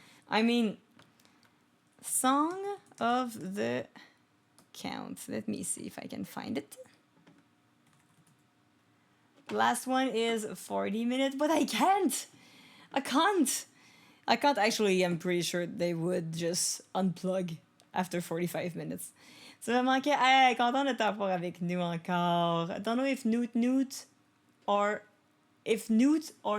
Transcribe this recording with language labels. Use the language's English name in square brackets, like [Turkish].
[English] I mean, song of the count. Let me see if I can find it. Last one is 40 minutes, but I can't. I can't actually. I'm pretty sure they would just unplug after 45 minutes. [French] Ça va manquer. Hey, content de t'avoir avec nous encore. [English] I don't know if Newt or Newt.